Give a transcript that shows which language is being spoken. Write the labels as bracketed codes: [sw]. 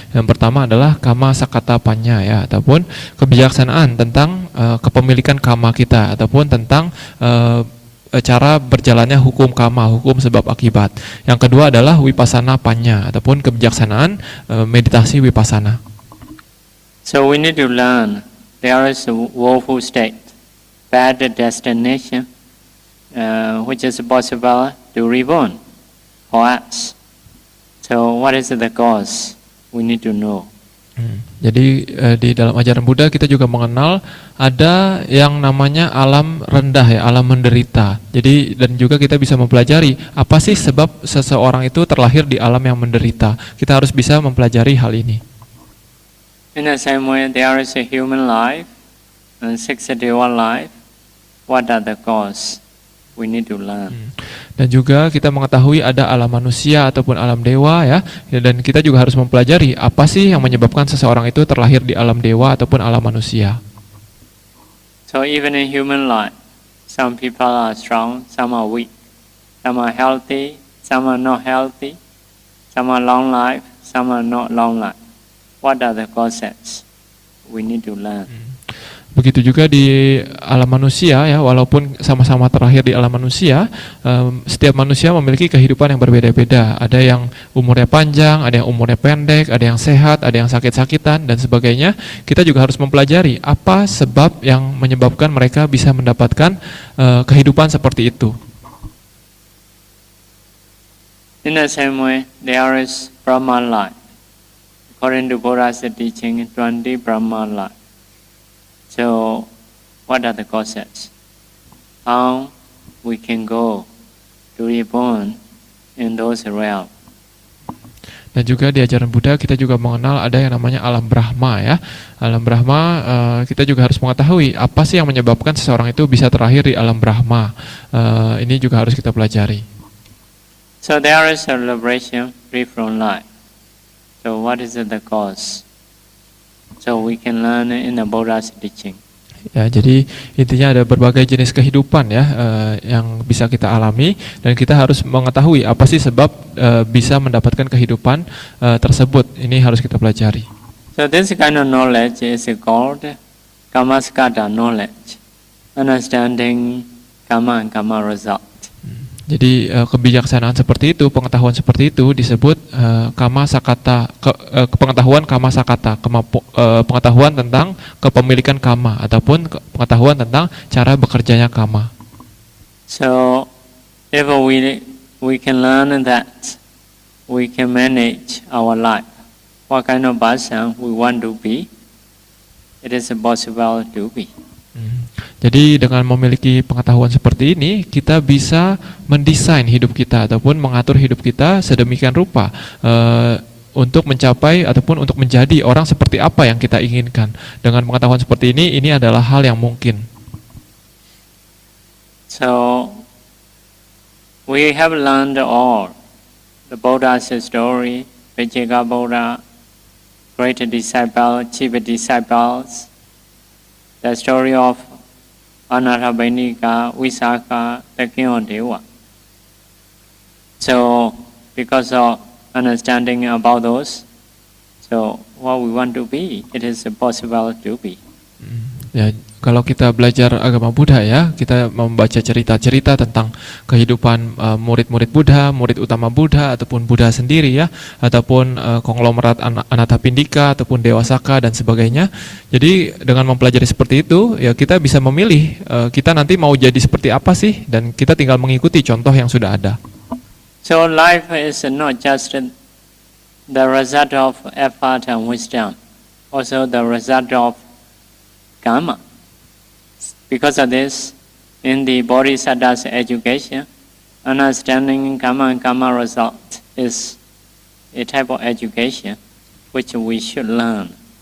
[id] Yang pertama adalah kama sakata panya ya, ataupun kebijaksanaan tentang kepemilikan kama kita, ataupun tentang cara berjalannya hukum kama, hukum sebab akibat. Yang kedua adalah vipassana panya, ataupun kebijaksanaan meditasi vipassana. [en] So we need to learn there is a woeful state, bad destination, which is possible to reborn for us. So what is the cause? We need to know. [id] Jadi di dalam ajaran Buddha kita juga mengenal ada yang namanya alam rendah ya, alam menderita. Jadi dan juga kita bisa mempelajari apa sih sebab seseorang itu terlahir di alam yang menderita. Kita harus bisa mempelajari hal ini. [en] In the same way, there is a human life and 61 life. What are the cause? We need to learn. [id] Dan juga kita mengetahui ada alam manusia ataupun alam dewa ya, dan kita juga harus mempelajari apa sih yang menyebabkan seseorang itu terlahir di alam dewa ataupun alam manusia. [en] So even in human life, some people are strong, some are weak, some are healthy, some are not healthy, some are long life, some are not long life. What are the causes? We need to learn. [id] Begitu juga di alam manusia ya, walaupun sama-sama terlahir di alam manusia, setiap manusia memiliki kehidupan yang berbeda-beda. Ada yang umurnya panjang, ada yang umurnya pendek, ada yang sehat, ada yang sakit-sakitan dan sebagainya. Kita juga harus mempelajari apa sebab yang menyebabkan mereka bisa mendapatkan kehidupan seperti itu. [en] In the same way, there is Brahma life. According to Buddha's teaching, 20 Brahma life. So, what are the causes? How we can go to reborn in those realms? [id] Dan juga di ajaran Buddha kita juga mengenal ada yang namanya alam Brahma ya. Alam Brahma kita juga harus mengetahui apa sih yang menyebabkan seseorang itu bisa terlahir di alam Brahma. Ini juga harus kita pelajari. [en] So there is a liberation free from life. So what is the cause? So we can learn in the Buddha's teaching. [id] Ya, jadi intinya ada berbagai jenis kehidupan ya yang bisa kita alami dan kita harus mengetahui apa sih sebab bisa mendapatkan kehidupan tersebut. Ini harus kita pelajari. [en] So this kind of knowledge is called Kamaskata knowledge, understanding karma and karma result. [id] Jadi kebijaksanaan seperti itu, pengetahuan seperti itu disebut kama sakata, pengetahuan kama sakata, pengetahuan tentang kepemilikan kama ataupun pengetahuan tentang cara bekerjanya kama. [en] So if we we can learn that we can manage our life. What kind of person we want to be, it is possible to be. [id] Jadi dengan memiliki pengetahuan seperti ini, kita bisa mendesain hidup kita ataupun mengatur hidup kita sedemikian rupa untuk mencapai ataupun untuk menjadi orang seperti apa yang kita inginkan. Dengan pengetahuan seperti ini adalah hal yang mungkin. [en] So we have learned all the Buddha's story, Vijaya Buddha, great disciple, chief disciples, the story of Anathapindika, Visakha, the king of Deva. So because of understanding about those, so what we want to be, it is possible to be. [id] Ya, kalau kita belajar agama Buddha ya, kita membaca cerita-cerita tentang kehidupan murid-murid Buddha, murid utama Buddha ataupun Buddha sendiri ya, ataupun konglomerat Anathapindika ataupun Dewa Saka dan sebagainya. Jadi dengan mempelajari seperti itu ya kita bisa memilih kita nanti mau jadi seperti apa sih, dan kita tinggal mengikuti contoh yang sudah ada. [en] So life is not just the result of effort and wisdom, also the result of karma. Because of this, in the Bodhisattva's education, understanding karma and karma result is a type of education which we should learn.